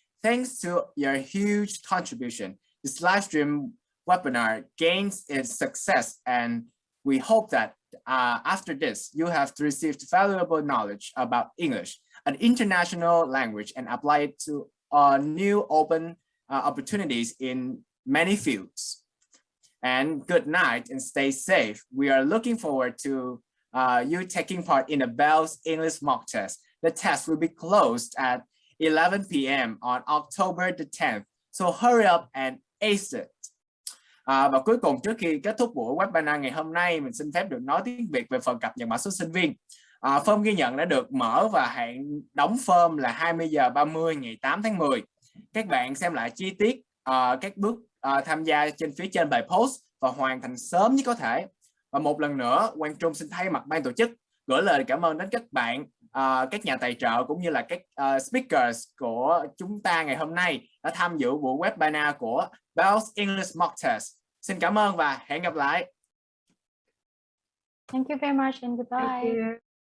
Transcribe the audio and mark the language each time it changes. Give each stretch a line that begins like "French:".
English: Thanks to your huge contribution, this live stream webinar gains its success, and we hope that after this, you have received valuable knowledge about English, an international language, and apply it to new open opportunities in many fields. And good night and stay safe. We are looking forward to you taking part in the Bell's English mock test. The test will be closed at 11 p.m. on October the 10th. So hurry up and ace it.
Vietnamese: Và cuối cùng, trước khi kết thúc buổi webinar ngày hôm nay, mình xin phép được nói tiếng Việt về phần cập nhật mã số sinh viên. Form ghi nhận đã được mở và hạn đóng form là 20 giờ 30 ngày 8 tháng 10. Các bạn xem lại chi tiết các bước tham gia trên phía trên bài post và hoàn thành sớm nhất có thể. Và một lần nữa, Quang Trung xin thay mặt ban tổ chức gửi lời cảm ơn đến các bạn, các nhà tài trợ cũng như là các speakers của chúng ta ngày hôm nay đã tham dự buổi webinar của Bell's English Mock Test. Xin cảm ơn và hẹn gặp lại.
English: Thank you very much and goodbye.